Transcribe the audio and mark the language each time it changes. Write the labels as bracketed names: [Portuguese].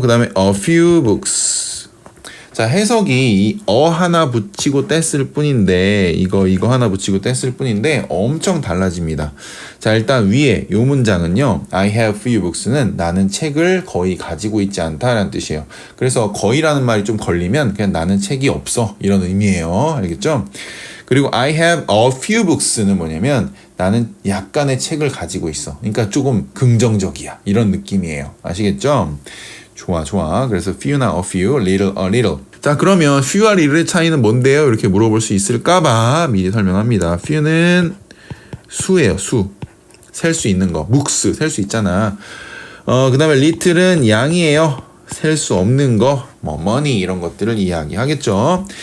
[Korean] 그 다음에 [English] a few books. [Korean] 자, 해석이 이 하나 붙이고 뗐을 뿐인데 이거 하나 붙이고 뗐을 뿐인데 엄청 달라집니다. 자, 일단 위에 이 문장은요. [English] I have few books [Korean] 는 나는 책을 거의 가지고 있지 않다라는 뜻이에요. 그래서 거의라는 말이 좀 걸리면 그냥 나는 책이 없어 이런 의미예요. 알겠죠? 그리고 [English] I have a few books [Korean] 는 뭐냐면 나는 약간의 책을 가지고 있어. 그러니까 조금 긍정적이야. 이런 느낌이에요. 아시겠죠? 좋아. 그래서 few나 a few, little, a little. 자, 그러면 few와 little의 차이는 뭔데요? 이렇게 물어볼 수 있을까봐 미리 설명합니다. few는 수예요. 수. 셀 수 있는 거. books. 셀 수 있잖아. 그 다음에 little은 양이에요. 셀 수 없는 거, 뭐 money 이런 것들을 이야기하겠죠.